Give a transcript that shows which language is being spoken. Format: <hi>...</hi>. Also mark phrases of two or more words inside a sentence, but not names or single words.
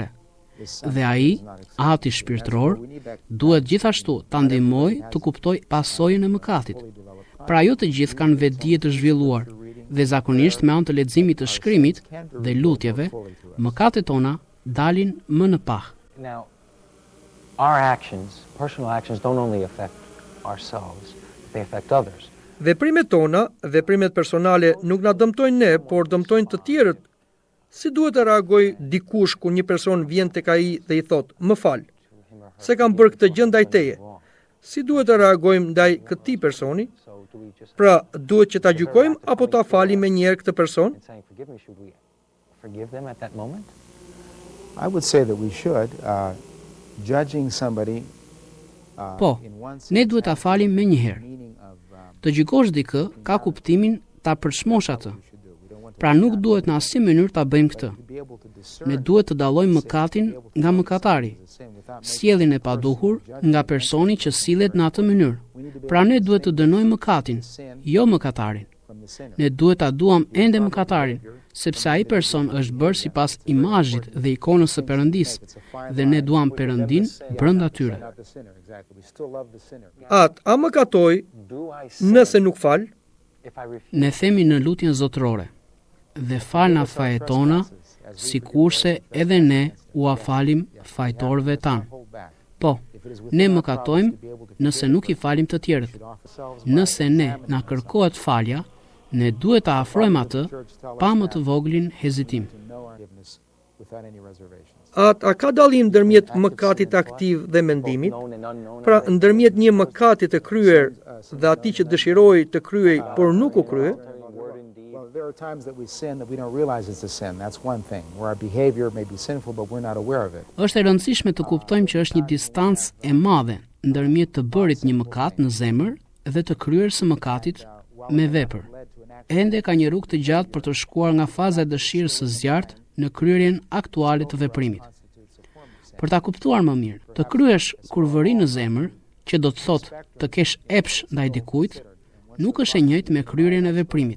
<sq>Dhe ai, ati shpirtëror, duhet gjithashtu ta ndihmojë të kuptojë pasojën e mëkatit. Pra jo të gjithë kanë vetdije të zhvilluar, dhe zakonisht me anë të leximit të shkrimit dhe lutjeve, mëkatet tona dalin më në pah.</sq> <en>Now, our actions, personal actions, don't only affect ourselves, they affect others.</en> <sq>Veprimet tona, veprimet personale nuk na dëmtojnë ne, por dëmtojnë të tjerët. Si duhet të reagoj dikush kur një person vjen tek ai dhe i thot: "Më fal, se kam bërë këtë gjë ndaj teje." Si duhet të reagojmë ndaj këtij personi?</sq> <en>So do we just</en> <sq>Pra, duhet që ta gjykojmë apo ta falim me njëherë këtë person?</sq> <en>in saying forgive me, should we forgive them at that moment? I would say that we should. Judging somebody.</en> <sq>Po, ne duhet ta falim me njëherë. Të gjykosh dikë ka kuptimin ta përshmosh atë. Pra nuk duhet në asnjë mënyrë ta bëjmë këtë. Ne duhet të dallojmë mëkatin nga mëkatari, sjelljen e paduhur nga personi që sillet në atë mënyrë. Pra ne duhet të dënojmë mëkatin, jo mëkatarin. Ne duhet ta duam ende mëkatarin, sepse ai person është bërë sipas imazhit dhe ikonës së Perëndisë, dhe ne duam Perëndin brenda tyre. A mëkatoj</sq> <en>Do I sin</en> <sq>nëse nuk fal?</sq> <en>if I refuse?</en> <sq>Ne themi në lutjen zotërore: "Dhe fal na fajet tona, sikurse edhe ne u afalim fajtorëve tan." Po, ne mëkatojmë nëse nuk i falim të tjerët. Nëse ne na kërkohet falja, ne duhet ta afrojmë atë pa më të voglin hezitim. A ka dallim ndërmjet mëkatit aktiv dhe mendimit?</sq> <en>Known and unknown.</en> <sq>Pra, ndërmjet një mëkati të kryer dhe atij që dëshiroi të kryej por nuk u krye?</sq> <en>Well, there are times that we sin that we don't realize it's a sin. That's one thing. Where our behavior may be sinful, but we're not aware of it.</en> <sq>Është e rëndësishme të kuptojmë që është një distancë e madhe ndërmjet të bërit një mëkat në zemër dhe të kryerjes së mëkatit me vepër. Ende ka një rrugë të gjatë për të shkuar nga faza e dëshirës së zjarrt në kryerjen aktuale të veprimit. Për ta kuptuar më mirë, të kryesh kurvëri në zemër, që do të thotë të kesh epsh ndaj dikujt, nuk është e njëjtë me kryerjen e veprimit.</sq>